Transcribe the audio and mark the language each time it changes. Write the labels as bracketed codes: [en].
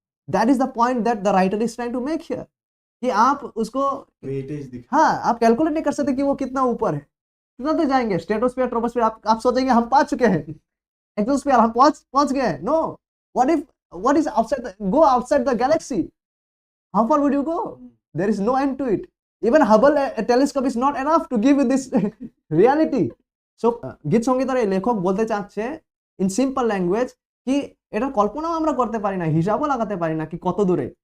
[en] that is the point that the writer is trying to make here, [hi] कि आप उसको, हाँ, आप कैलकुलेट नहीं कर सकते कि वो कितना ऊपर है, कितना तो जाएंगे। स्ट्रेटोस्फीयर, ट्रोपोस्फीयर आप सोचेंगे हम पा चुके हैं, एक्सोस्फीयर हम पहुंच गए हैं। No, [en] what is outside go outside the galaxy, how far would you go? There is no end to it. Even Hubble telescope is not enough to give you this reality. So [bn] গীত সঙ্গীতের এই লেখক বলতে চাচ্ছে [en] in simple language [bn] কি এটা কল্পনাও আমরা করতে পারি না, হিসাবও লাগাতে পারি না কি কত দূরে।